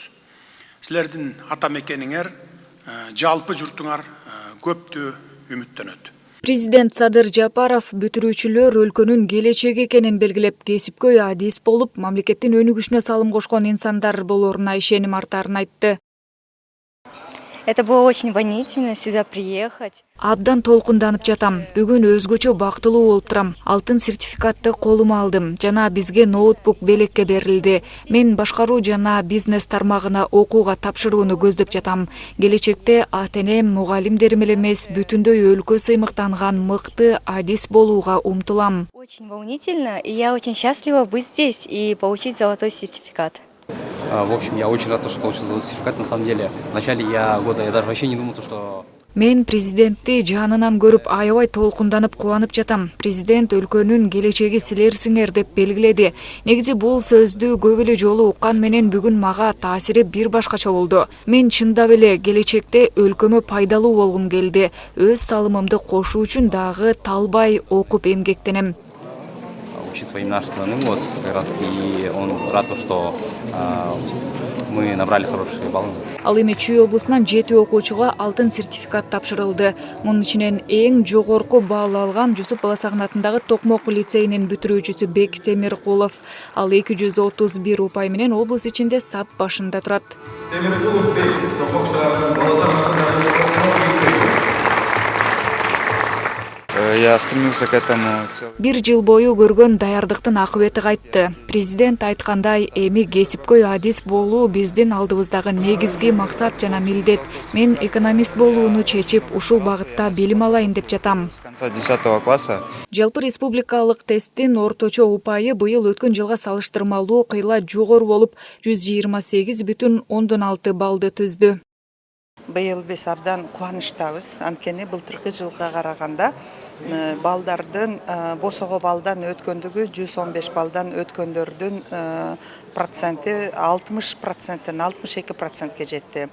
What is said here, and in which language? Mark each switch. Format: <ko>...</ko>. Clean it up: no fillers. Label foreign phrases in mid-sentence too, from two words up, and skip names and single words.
<ky>Силердин ата мекениңер, жалпы журтуңар көптү үмүттөнөт. Президент Садыр Жапаров бүтүрүүчүлөр өлкөнүн келечеги экенин белгилеп, кесипкөй адис болуп, мамлекеттин өнүгүшүнө салым кошкон инсандар болоруна ишеним артарын айтты.</ky> <ru>Это было очень волнительно сюда приехать.</ru> <ky>Абдан толкунданып жатам. Бүгүн өзгөчө бактылуу болуп турам. Алтын сертификатты колума алдым жана бизге ноутбук белекке берилди. Мен башкаруу жана бизнес тармагына окууга тапшырууну көздөп жатам. Келечекте ата-энем, мугалимдерим эле эмес, бүтүндөй өлкө сыймыктанган мыкты адис болууга умтулам.</ky> <ru>Очень волнительно, и я очень счастлива быть здесь и получить золотой сертификат. В общем, я очень рад, что получил золотой сертификат. На самом деле, в начале года я даже вообще не думал, что...</ru> <ky>Мен президентти жанынан көрүп аябай толкунданып кубанып жатам. Президент өлкөнүн келечеги силерсиңер деп белгиледи. Негизи бул сөздү көп эле жолу уккан менен бүгүн мага таасири бир башкача болду. Мен чындап эле келечекте өлкөмө пайдалуу болгум келди. Өз салымымды кошуу үчүн дагы талбай окуп эмгектенем.</ky> <ru>Своим нашим страны, вот как раз и он рад, что мы набрали хорошие баллы.</ru> <ky>Ал эми Чүй облусунан 7 окуучуга алтын сертификат тапшырылды. Мунун ичинен эң жогорку балл алган Жусуп Баласагын атындагы Токмок лицейинин бүтүрүүчүсү Бек Темиркулов. Ал 231 упай менен облус ичинде сап башында турат. Темиркулов Бек, Токмок шаарынын Баласагын атындагы Токмок лицейи.</ky> <ru>Я стремился к этому.</ru> <ky>Бир жыл бою көргөн даярдыктын акыбети кайтты. Президент айткандай, эми кесипкөй адис болуу биздин алдыбыздагы негизги максат жана милдет. Мен экономист болууну чечип, ушул багытта билим алайын деп жатам.</ky> <ru>С конца 10 класса.</ru> <ky>Жалпы республикалык тесттин орточо упайы быйыл өткөн жылга салыштырмалуу кыйла жогору болуп 128,6 баллды түздү. Быйыл биз абдан кубанычтабыз. Анткени былтыркы жылга караганда балдардын босого балдан өткөндүгү 115 балдан өткөндөрдүн проценти 60%тен 62%ке жетти.</ky>